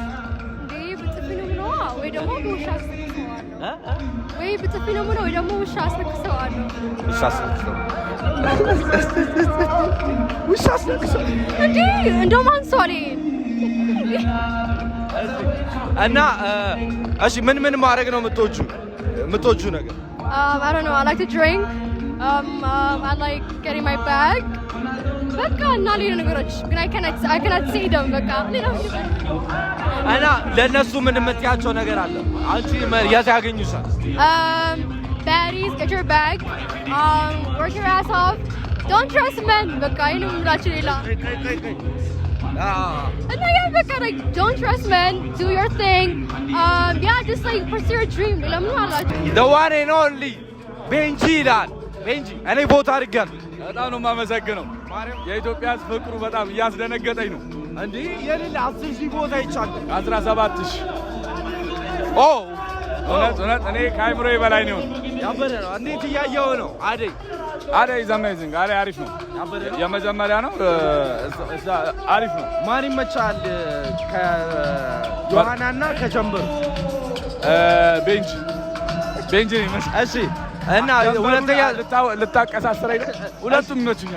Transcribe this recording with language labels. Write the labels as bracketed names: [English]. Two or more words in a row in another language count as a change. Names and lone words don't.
[Amharic] ብጥፊ ነው ወይ ደግሞ ውሻ አስነክሰዋለሁ ወይ ብጥፊ ነው ወይ ደግሞ ውሻ አስነክሰዋለሁ እንዴ እንደውም አንሷል እና እሺ ምን ማድረግ ነው የምትወጂው ነገር [English] I don't know I like to drink I like getting my bag [Amharic] በቃ እና ሌላ ነገሮች ግን [English] I cannot say them [Amharic] በቃ ሌላ እና ለነሱ ምን የምትያቸው ነገር አለ አንቺ የት ያገኙሻል [English] baddies get your bag work your ass off don't trust men [Amharic] በቃ ይሄን ምላችሁ ሌላ [English] and በቃ like don't trust men do your thing yeah just like pursue your dream [Amharic] ለምን አላችሁ [English] the one and only [Amharic] ቤንጂ ይላል ቤንጂ እኔ ቦታ አድርጋለሁ በጣም ነው የማመሰግነው የኢትዮጵያ ፍቅሩ በጣም እያስደነገጠኝ ነው እንዴ የሌላ 10,000 ቦታ ይቻላል 17,000 እውነት እኔ ከአይምሮዬ በላይ ነው ያበረ ነው እንዴት እያየው ነው አደይ [English] is amazing [Amharic] አሪፍ ነው የመጀመሪያ ነው አሪፍ ነው ማን ይመቻል ከጆሃናና ከጀምበር ቤንጂ ይመቻል እሺ እና ሁለተኛ ልታቀሳስረኝ ሁለቱም ይመቹኛል